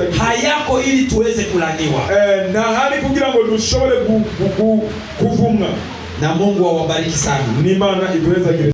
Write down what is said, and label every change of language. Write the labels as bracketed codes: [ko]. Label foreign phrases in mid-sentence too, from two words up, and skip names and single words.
[sw] Hayako ili tuweze kulaniwa. [rn] Na hari kugira ngo dushobore kuvumwa. [sw] Na Mungu awabariki sana. [rn] Ni Imana iduheza.